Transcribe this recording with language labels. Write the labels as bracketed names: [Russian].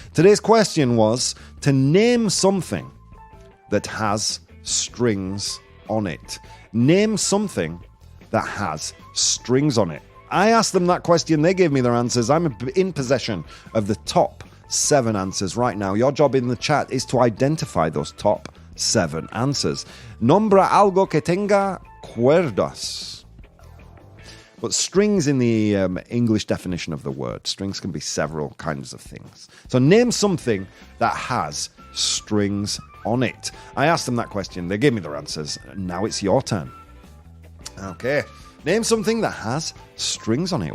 [English] Today's question was to name something that has strings on it. Name something that has strings on it. I asked them that question. They gave me their answers. I'm in possession of the top 7 answers right now. Your job in the chat is to identify those top 7 answers. [Spanish] Nombra algo que tenga cuerdas. [English] But strings in the English definition of the word. Strings can be several kinds of things. So name something that has strings on it. I asked them that question. They gave me their answers. Now it's your turn. Okay. Name something that has strings on it.